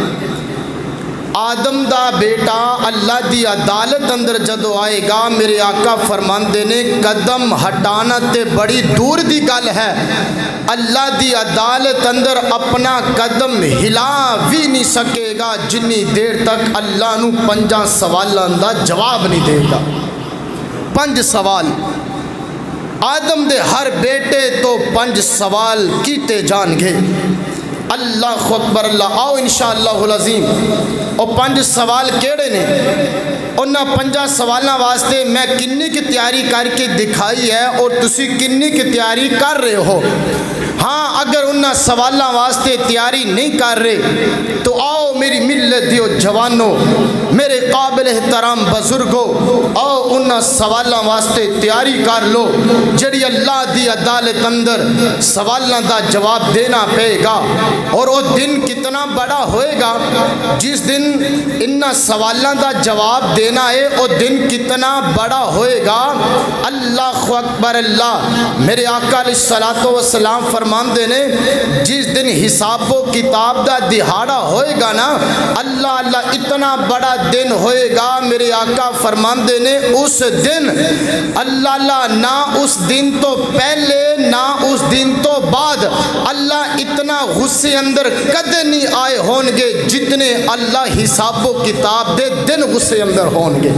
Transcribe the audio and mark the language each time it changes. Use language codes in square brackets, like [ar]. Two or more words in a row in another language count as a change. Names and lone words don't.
[pa] آدم دا بیٹا اللہ دی عدالت اندر جدو آئے گا، میرے آقا فرماندے نے قدم ہٹانا تے بڑی دور دی گل ہے، اللہ دی عدالت اندر اپنا قدم ہلا بھی نہیں سکے گا جنی دیر تک اللہ نو 5 سوالاں دا جواب نہیں دے گا۔ 5 سوال آدم دے ہر بیٹے تو 5 سوال کیتے جان گے۔ [ar] اللہ اکبر اللہ، [pa] آؤ [ar] انشاءاللہ العظیم [pa] اور 5 سوال کیڑے نے، انہاں 5 سوالاں واسطے میں کنی کی تیاری کر کے دکھائی ہے اور تسی کنی کی تیاری کر رہے ہو۔ ہاں اگر انہاں سوالاں واسطے تیاری نہیں کر رہے تو آؤ میری ملت دیو جوانوں، میرے قابل احترام بزرگوں، آؤ انہاں سوالاں واسطے تیاری کر لو، جڑی اللہ دی عدالت اندر سوالاں دا جواب دینا پے گا۔ اور وہ دن کتنا بڑا ہوئے گا جس دن انہاں سوالاں دا جواب دینا ہے، وہ دن کتنا بڑا ہوئے گا۔ [ar] اللہ اکبر اللہ، [pa] میرے آقا علیہ السلام فرماندے نے جس دن حساب و کتاب دا دہاڑا ہوئے گا نا، اللہ اللہ اتنا بڑا دن ہوئے گا، میرے آقا فرماندے نے اس دن اللہ اللہ نہ اس دن تو پہلے نہ اس دن تو بعد اللہ اتنا غصے اندر کدے نہیں آئے ہون گے جتنے اللہ حساب و کتاب دے دن غصے اندر ہون گے۔